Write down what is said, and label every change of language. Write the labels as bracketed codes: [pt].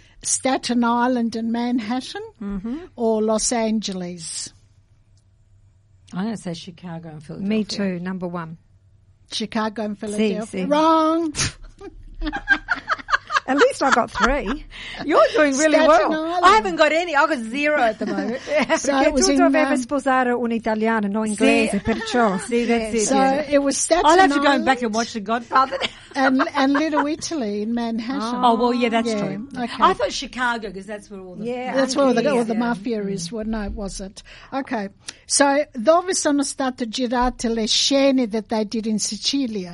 [en] Staten Island and Manhattan or Los Angeles? I'm going to say Chicago and Philadelphia. Me too, number one. Chicago and Philadelphia. Wrong. At least I've got three. You're doing really well. I haven't got any. I've got zero at the moment. [it] Perché tu dovevi sposare un italiano, non inglese, perciò. Sì, [en] that's it. So it was Staten Island. I'll have to go back and watch The Godfather. and Little Italy in Manhattan. Oh, well, yeah, that's true. Okay. I thought Chicago, because that's where all the... Yeah, that's where all the mafia is. Well, no, it wasn't. Okay. [it] So dove sono state girate le scene [en] that they did [it] in Sicilia?